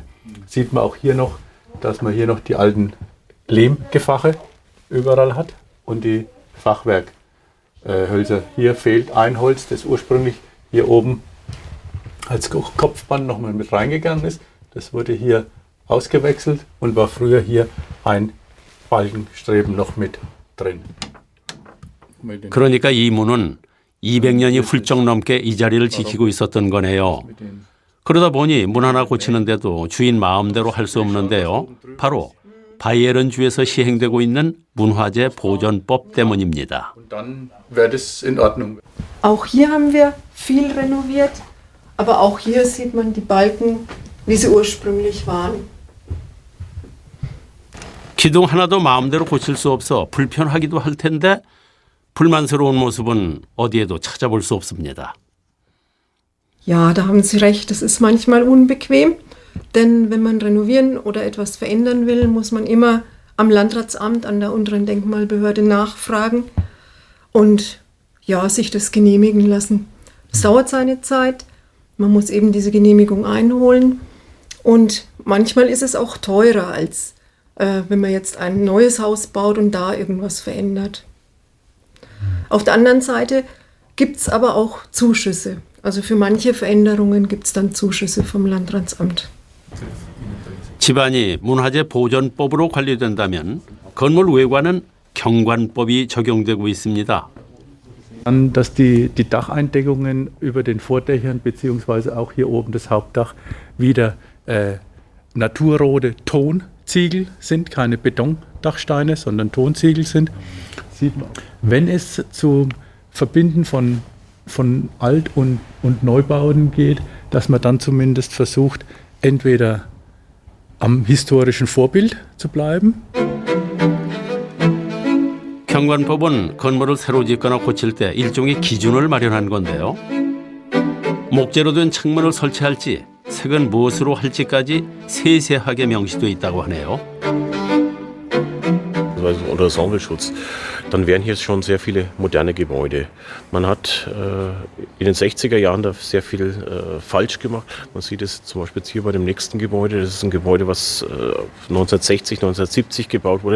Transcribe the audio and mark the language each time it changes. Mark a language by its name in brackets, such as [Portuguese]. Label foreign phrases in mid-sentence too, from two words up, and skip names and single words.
[German] Sieht man auch hier noch, dass man hier noch die alten Lehmgefache überall hat und die Fachwerkhölzer. Hier fehlt ein Holz, das ursprünglich hier oben als Kopfband nochmal mit reingegangen ist. Das wurde hier ausgewechselt und war früher hier ein Balkenstreben noch mit drin. [Korean] 그러니까 이 문은 200년이 훌쩍 넘게 이 자리를 지키고 있었던 거네요. 그러다 보니 문 하나 고치는데도 주인 마음대로 할 수 없는데요. 바로 바이에른주에서 시행되고 있는 문화재 보존법 때문입니다. [German] Dann wird es in Ordnung. Auch hier haben wir viel renoviert, aber auch hier sieht man, die Balken wie sie ursprünglich waren. [Korean] 기둥 하나도 마음대로 고칠 수 없어 불편하기도 할 텐데 불만스러운 모습은 어디에도 찾아볼 수 없습니다. [German] Ja, da haben Sie recht, das ist manchmal unbequem, denn wenn man renovieren oder etwas verändern will, muss man immer am Landratsamt, an der unteren Denkmalbehörde nachfragen und ja, sich das genehmigen lassen. Es dauert seine Zeit, man muss eben diese Genehmigung einholen und manchmal ist es auch teurer, als wenn man jetzt ein neues Haus baut und da irgendwas verändert. Auf der anderen Seite gibt es aber auch Zuschüsse. Also für manche Veränderungen gibt es dann Zuschüsse vom Landratsamt. [Korean] 집안이 문화재 보존법으로 관리된다면 건물 외관은 경관법이 적용되고 있습니다. [German] Dann, dass die Dacheindeckungen über den Vordächern beziehungsweise auch hier oben das Hauptdach wieder naturrote Tonziegel sind, keine Betondachsteine, sondern Tonziegel sind. Sieht man. Wenn es zum Verbinden von Alt- und Neubauten geht, dass man dann zumindest versucht, entweder am historischen Vorbild zu bleiben. [Korean] 경관법은 건물을 새로 짓거나 고칠 때 일종의 기준을 마련한 건데요. 목재로 된 창문을 설치할지 색은 무엇으로 할지까지 세세하게 명시되어 있다고 하네요. [German] Also unter Ensembleschutz, dann wären hier schon sehr viele moderne Gebäude. Man hat in den 60er Jahren da sehr viel falsch gemacht. Man sieht es zum Beispiel jetzt hier bei dem nächsten Gebäude. Das ist ein Gebäude, was 1960, 1970 gebaut wurde.